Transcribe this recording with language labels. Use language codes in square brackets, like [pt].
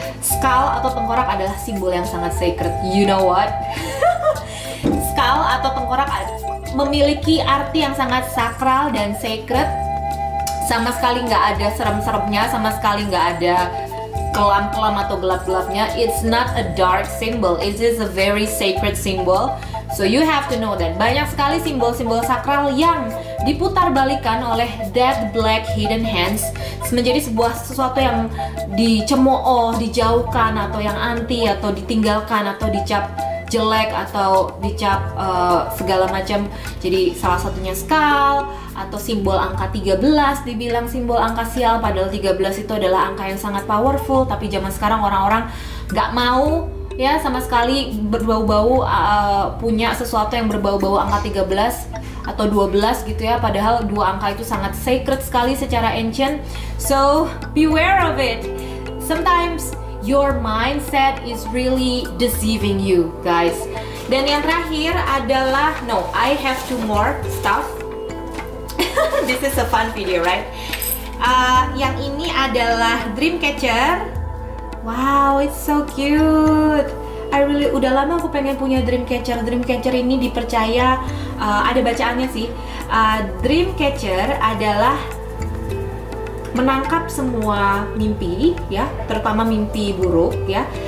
[id] Skull atau tengkorak adalah simbol yang sangat sacred. [en] You know what? [id] Skull atau tengkorak memiliki arti yang sangat sakral dan sacred. Sama sekali nggak ada serem-seremnya, sama sekali nggak ada kelam-kelam atau gelap-gelapnya. [en] It's not a dark symbol, it is a very sacred symbol. So you have to know that. [id] Banyak sekali simbol-simbol sakral yang diputarbalikkan oleh Dead Black Hidden Hands menjadi sesuatu yang dicemooh, dijauhkan, atau yang anti, atau ditinggalkan, atau dicap jelek, atau dicap segala macam. Jadi salah satunya skull atau simbol angka 13, dibilang simbol angka sial, padahal 13 itu adalah angka yang sangat powerful. Tapi zaman sekarang orang-orang nggak mau ya sama sekali berbau-bau punya sesuatu yang berbau-bau angka 13 atau 12 gitu ya, padahal dua angka itu sangat sacred sekali secara ancient. [en] So beware of it. Sometimes your mindset is really deceiving you, guys. [id] Dan yang terakhir adalah, [en] no, I have two more stuff. This is a fun video, right? [id] Yang ini adalah dream catcher. [en] Wow, it's so cute. [id] Udah lama aku pengen punya dream catcher. Dream catcher ini dipercaya ada bacaannya sih. Dream catcher adalah menangkap semua mimpi ya, terutama mimpi buruk ya.